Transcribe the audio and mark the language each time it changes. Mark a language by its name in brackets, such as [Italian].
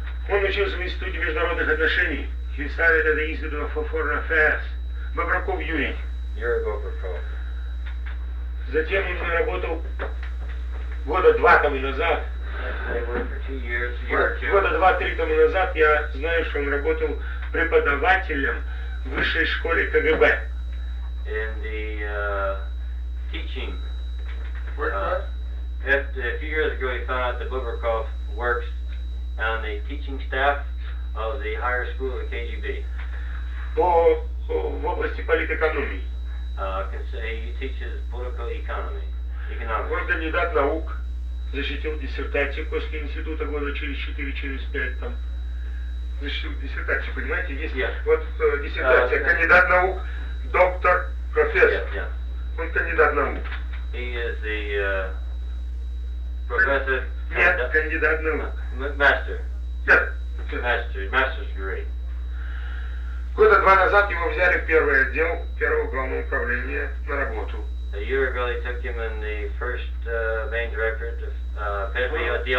[Russian] Он учился в Институте международных отношений. [English] He studied at the Institute for Foreign Affairs. Bobrakov Yuri. Yuri Bobrakov. [Russian] Затем он работал года два тому назад. Года два-три тому назад я знаю, что он работал преподавателем в высшей школе КГБ. [English] In the teaching. A few years ago he found out that Bobrakov works on the teaching staff of the higher school of KGB. [Russian] В области политэкономии. [English] He teaches political economy. [Russian] Он кандидат наук, защитил диссертацию после института года через 4-5 там. Защитил диссертацию, понимаете? Есть вот диссертация. Кандидат наук, доктор, профессор. Он кандидат наук. [English] He is the professor. [Russian] Нет, кандидат наук. [English] Master. Master's degree. [Russian] Года два назад его взяли в первый отдел первого главного управления на работу. [English] A year ago they took him in the first main director to